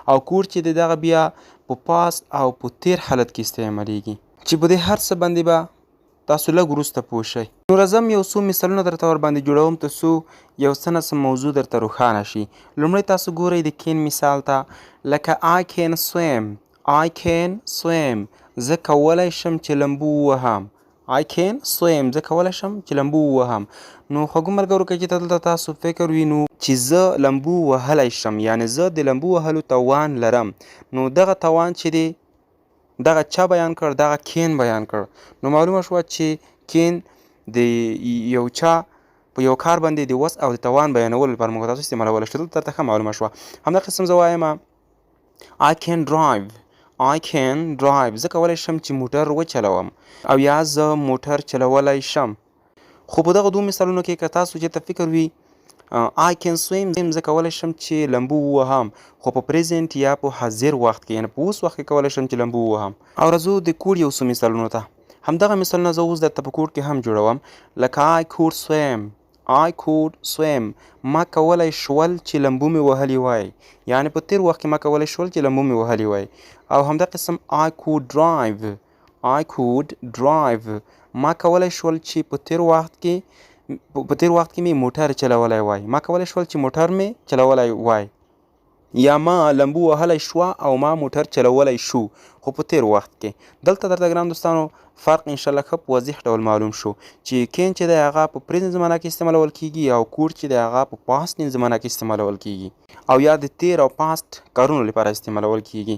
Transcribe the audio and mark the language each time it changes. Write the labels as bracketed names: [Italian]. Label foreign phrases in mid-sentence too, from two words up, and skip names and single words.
[Pashto] او کور چې دی دغه بیا په پاست او په تیر حالت کې استعمالیږي. چې په دې هر څه باندې به تاسو لږ وروسته پوه شئ. نو راځم یو څو مثالونه درته ورباندې جوړوم تر څو یو څه نه څه موضوع درته روښانه شي. لومړی تاسو ګورئ د کین مثال ته، لکه [English] I can swim. I can swim. [Pashto] زه کولی شم چې لمبو ووهم. [English] I can swim. [Pashto] زه کولی شم چې لمبو ووهم. نو خوږو ملګرو، که چې دلته تاسو فکر وي نو چې زه لمبو وهلی شم، یعنې زه د لمبو وهلو توان لرم، نو دغه توان چې دی دغه چا بیان کړ؟ دغه کین بیان کړ. نو معلومه شوه چې کین د یو چا په یو کار باندې د وس او د توان بیانولو لپاره موږ تاسو استعمالولی شو. دلته درته ښه معلومه شوه. همدا قسم زه وایم [English] I can drive. I can drive. [Pashto] زه کولی شم چې موټر وچلوم، او یا زه موټر چلولی شم. خو په دغه دوه مثالونو کې که تاسو چې ته فکر وي [English] I can swim، [Pashto] زه کولی شم چې لمبو ووهم، خو په پریزنټ یا په حاضر وخت کې، یعنې په اوس وخت کې کولی شم چې لمبو ووهم. او راځو د کور یو څو مثالونو ته. همدغه مثالونه زه اوس درته په کور کې هم جوړوم. [English] لکه I could swim. I could swim. [Pashto] ما کولی شول چې لمبو مې وهلی وای، یعنې په تیر وخت کې ما کولی شول چې لمبو مې وهلی وای. او همدا قسم [English] I could drive. I could drive. [Pashto] ما کولی شول چې په تیر وخت کې مې موټر چلولی وای. ما کولی شول چې موټر مې چلولی وای، یا ما لمبو وهلی شوه او ما موټر چلولی شو، خو په تیر وخت کې. دلته درته ګران دوستانو فرق انشاءالله ښه په واضح ډول معلوم شو چې کین چې دی هغه په پریزنټ زمانه کې استعمالول کیږي، او کور چې دی هغه په پاست زمانه کې استعمالول کیږي، او یا د تیر او پاست کارونو لپاره استعمالول کیږي.